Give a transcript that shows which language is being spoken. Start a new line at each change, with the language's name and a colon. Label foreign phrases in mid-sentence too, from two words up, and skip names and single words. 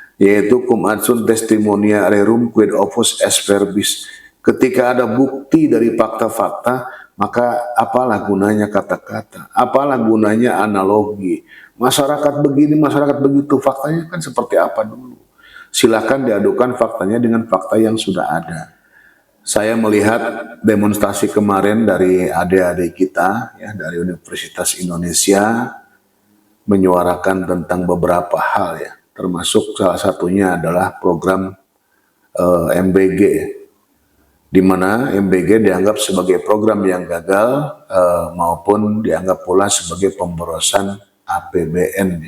Latin: yaitu cum ad sunt testimonia rerum quid opus est verbis.
Indonesian: Ketika ada bukti dari fakta-fakta, maka apalah gunanya kata-kata, apalah gunanya analogi. Masyarakat begini, masyarakat begitu, faktanya kan seperti apa dulu. Silakan diadukan faktanya dengan fakta yang sudah ada. Saya melihat demonstrasi kemarin dari adik-adik kita ya dari Universitas Indonesia menyuarakan tentang beberapa hal ya, termasuk salah satunya adalah program MBG, di mana MBG dianggap sebagai program yang gagal maupun dianggap pula sebagai pemborosan APBN ya.